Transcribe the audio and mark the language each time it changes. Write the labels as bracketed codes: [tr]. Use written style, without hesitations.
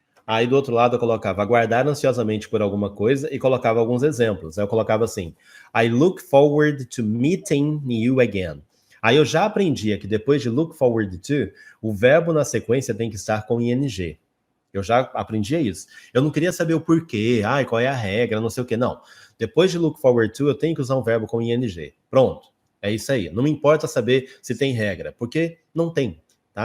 [pt] Aí do outro lado eu colocava aguardar ansiosamente por alguma coisa e colocava alguns exemplos. Aí eu colocava assim: [en] I look forward to meeting you again. [pt] Aí eu já aprendia que depois de look forward to, o verbo na sequência tem que estar com ing. Eu já aprendia isso. Eu não queria saber o porquê, qual é a regra, não sei o quê. Não. Depois de look forward to, eu tenho que usar um verbo com ing. Pronto. É isso aí. Não me importa saber se tem regra, porque não tem. Tá?